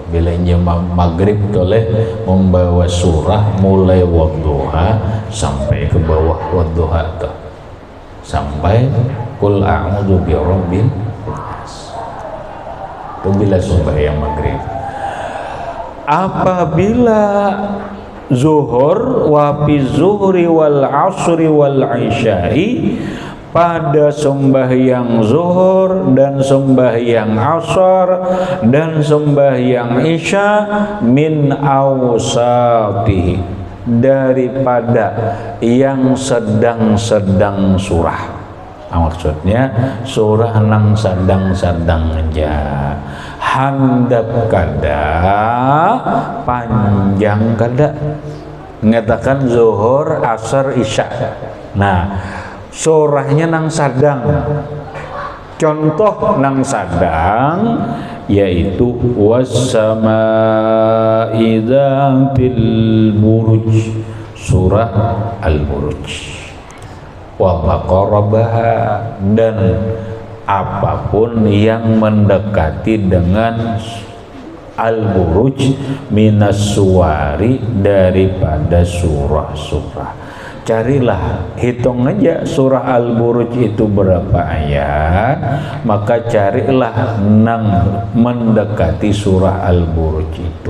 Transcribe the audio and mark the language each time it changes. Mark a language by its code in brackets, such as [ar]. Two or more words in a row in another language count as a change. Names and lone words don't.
[id] Bila maghrib toleh membawa surah mulai wadduha sampai ke bawah wadduha tuh, sampai [ar] qul a'udzu birabbil nas. [id] Itu bila sembahyang maghrib. Apabila zuhur [ar] wa fi zuhri wal asri wal isya'i, [id] pada sembahyang zuhur dan sembahyang asar dan sembahyang isya, [ar] min awsatihi, [id] daripada yang sedang-sedang surah. [bjn] Maksudnya surah nang sadang-sadang aja, handap kada, panjang kada. [id] Mengatakan zuhur, asar, isya. [bjn] Nah, surahnya nang sadang. Contoh nang sadang yaitu [ar] was-samaa'i dzatil buruj, [bjn] surah Al-Buruj, [ar] wa ma qarabaha, [id] dan apapun yang mendekati dengan Al-Buruj [ar] minas suwari, [id] daripada surah-surah. Carilah, hitung aja surah Al-Buruj itu berapa ayat, maka carilah nang mendekati surah Al-Buruj itu.